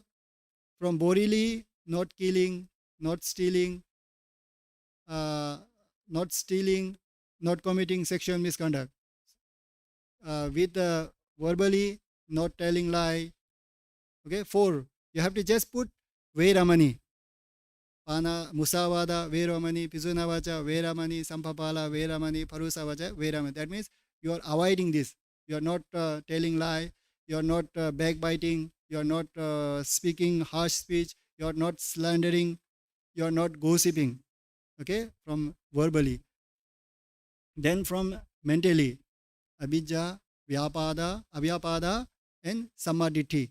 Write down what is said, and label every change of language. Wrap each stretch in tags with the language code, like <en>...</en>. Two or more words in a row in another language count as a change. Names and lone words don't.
<en>From bodily, not killing, not stealing, not committing sexual misconduct. With verbally, not telling lie. Okay, 4. You have to just put Veramani.</en> <pi>Pana, Musavada, Veramani, Pizunavacha, Veramani, Sampapala, Veramani, Parusavacha, Veramani.</pi> <en>That means you are avoiding this. You are not telling lie. You are not backbiting. You are not speaking harsh speech. You are not slandering. You are not gossiping. Okay, from verbally. Then from mentally, abhijja, avyapada, and samadhi.</en>